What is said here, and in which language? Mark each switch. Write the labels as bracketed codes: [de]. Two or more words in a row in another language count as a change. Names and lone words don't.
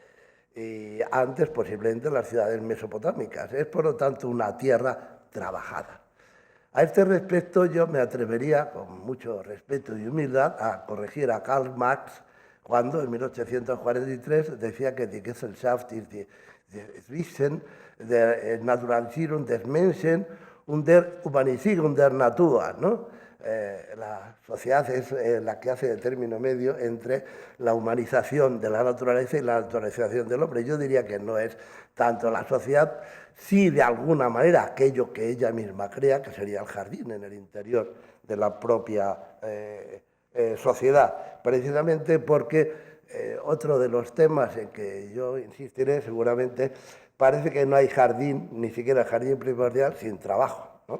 [es] Y antes posiblemente las ciudades mesopotámicas. Es, por lo tanto, una tierra trabajada. A este respecto yo me atrevería, con mucho respeto y humildad, a corregir a Karl Marx cuando en 1843 decía que [de] die Gesellschaft ist das Wesen der Naturalisierung des Menschen und der Humanisierung der Natur, [es] ¿no? La sociedad es la que hace el término medio entre la humanización de la naturaleza y la naturalización del hombre. Yo diría que no es tanto la sociedad, sí de alguna manera aquello que ella misma crea, que sería el jardín en el interior de la propia sociedad, precisamente porque otro de los temas en que yo insistiré seguramente, parece que no hay jardín, ni siquiera jardín primordial, sin trabajo, ¿no?